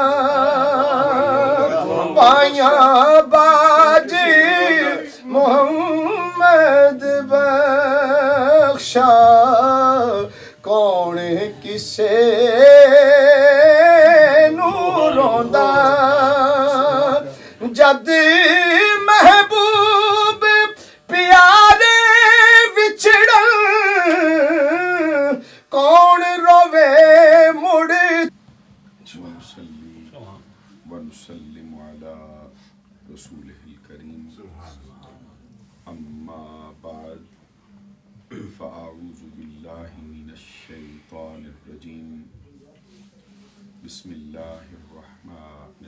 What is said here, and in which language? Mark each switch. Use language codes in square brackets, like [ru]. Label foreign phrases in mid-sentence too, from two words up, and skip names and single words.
[pa] پائیاں باجی محمد بخشا کون کسے نو روندا جد محبوب پیارے وچھڑن کون روے مڑ [ar] ونسلم علی رسولہ الکریم اما بعد فاعوذ باللہ من الشیطان الرجیم بسم اللہ الرحمن